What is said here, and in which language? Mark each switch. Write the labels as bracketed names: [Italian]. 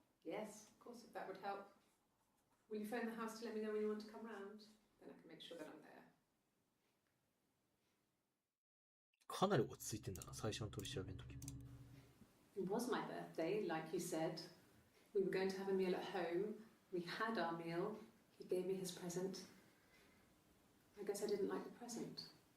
[English] Yes, of course, if that would help. Will you phone the house to let me know when you want to come round? Then I can make sure that I'm there. [Japanese] かなり落ち着いてんだな、最初の取り調べの時も。 [English] It was my birthday, like you said. We were going to have a meal at home. We had our meal. He gave me his present. I guess I didn't like the present.